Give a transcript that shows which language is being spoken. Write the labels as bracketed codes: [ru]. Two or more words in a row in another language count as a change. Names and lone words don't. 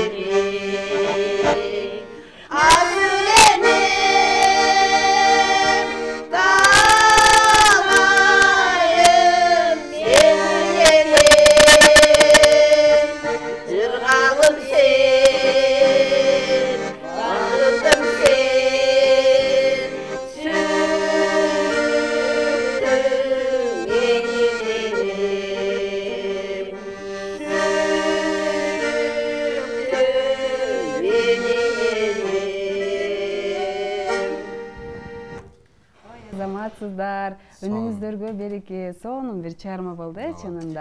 [kk] елем асыл елем талайым сенің елем жыргалым сен бақытым сен сүйіктім менин елем сүйіктім менин елем [ky] Азаматсыздар, үнүңүздөргө береке. Сонун бир чыгарма болду, чынында.